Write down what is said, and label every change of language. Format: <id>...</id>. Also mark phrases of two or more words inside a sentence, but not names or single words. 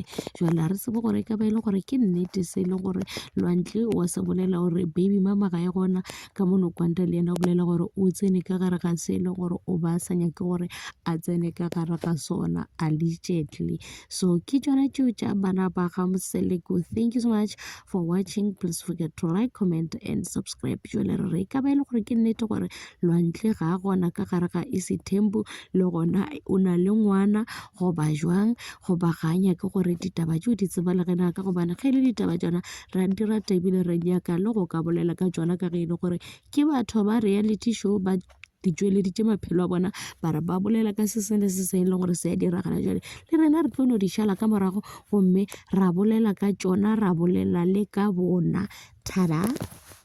<nso>Jwale a re tsebe gore e ka ba e le gore ke nnete se e leng gore Lwantle o se bolela gore</nso> <en>baby mama</en> <nso>ga e gona ka mo Nokwanta le yena o bolela gore o tsene ka gare ga se e leng gore o ba sa nyake gore a tsene ka gare ga sona allegedly. So ke tšona tšeo tša bana ba ga Moseleko.</nso> <en>Thank you so much for watching. Please forget to like, comment and subscribe.</en> <nso>Jwale re ka ba e le gore ke nnete gore Lwantle ga a gona ka gare ga Ise-Tempo le gona o na le ngwana goba jwang goba ga a nyake gore ditaba tšeo di tsebalegena ka gobane ge le ditaba tšona ra di rata ebile re nyaka le go ka bolela ka tšona ka ge e le gore ke batho ba</nso> <en>reality show</en> <nso>ba di tšweleditše maphelo a bona ba re ba bolela ka se sengwe le se sengwe le gore se a diragala. Jwale le rena re tlo no di šala ka morago gomme ra bolela ka tšona, ra bolela le ka bona. Tada.</nso>